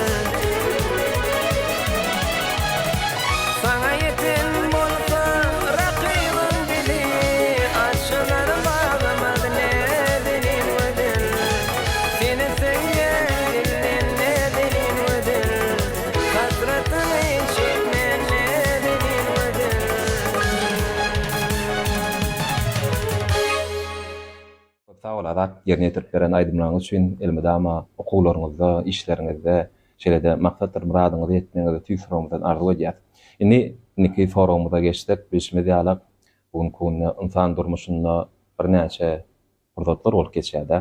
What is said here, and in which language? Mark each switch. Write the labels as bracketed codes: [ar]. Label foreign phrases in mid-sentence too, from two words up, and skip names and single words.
[tk] Sana yetin bulsa rakibin dili Açılar bağlamadı nedenin veden Seni sevgen dilin nedenin veden Hasretini çekme nedenin veden Sağ ol Azat, yerine yetirip beren aydımlarınız üçün elmedama okuwlaryňyzda, işleriňizde, şeýle-de maksatlar muradyňyzy ýetmeňizi tüýsüregimizden arzu edýär. Indi forumda geçdik, bilişime diýalak, bugun insan durmuşynda bir näçe fursatlar bolup geçýär.